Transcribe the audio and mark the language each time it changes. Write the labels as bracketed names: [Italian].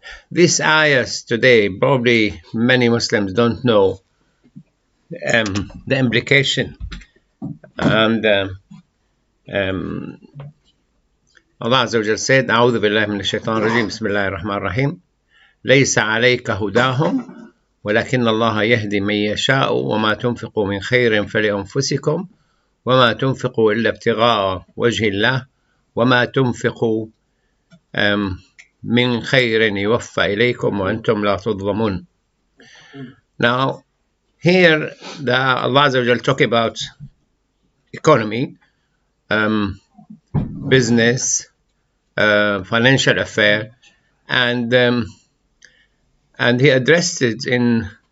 [English] These ayahs today, probably many Muslims don't know the implication. And Allah Azza wa Jal said, [Arabic] أعوذ بالله من الشيطان الرجيم بسم الله الرحمن الرحيم ليس عليك هداهم ولكن الله يهدي من يشاء وما تنفقوا من خير فلأنفسكم وما تنفقوا إلا ابتغاء وجه الله وما تنفقوا من خير يوفى إليكم وأنتم لا تظلمون. [English] Now, here Allah Azza wa Jal talk about economy, business, financial affair, and he addressed it in